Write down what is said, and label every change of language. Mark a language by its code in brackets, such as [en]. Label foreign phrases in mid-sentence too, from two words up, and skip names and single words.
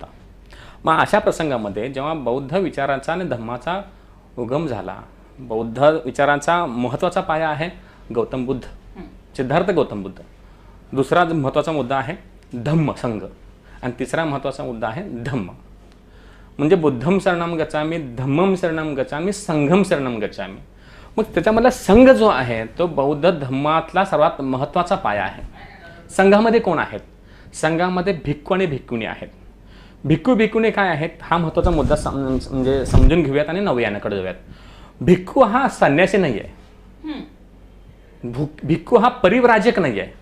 [mr] मग अशा प्रसंगामध्ये जेव्हा बौद्ध विचाराचा आणि धम्माचा उगम झाला, बौद्ध विचारांचा महत्त्वाचा पाया आहे गौतम बुद्ध, सिद्धार्थ गौतम बुद्ध. दुसरा महत्त्वाचा मुद्दा आहे धम्म संघ आणि तिसरा महत्त्वाचा मुद्दा आहे धम्म. [pi] म्हणजे बुद्धम शरणम गच्छामी, धम्मम शरणम गच्छामी, संघम शरणम गच्छामी. [mr] मग त्याच्यामधला संघ जो आहे तो बौद्ध धम्मातला सर्वात महत्त्वाचा पाया आहे. संघामध्ये कोण आहेत? संघामध्ये भिक्खू आणि भिक्खुणी आहेत. भिक्खू भिक्खुणी काय आहेत हा महत्त्वाचा मुद्दा म्हणजे समजून घेऊयात आणि नवयानाकडे जाऊयात. भिक्खू हा संन्यासी नाही आहे, भिक्खू हा परिव्राजक नाही आहे.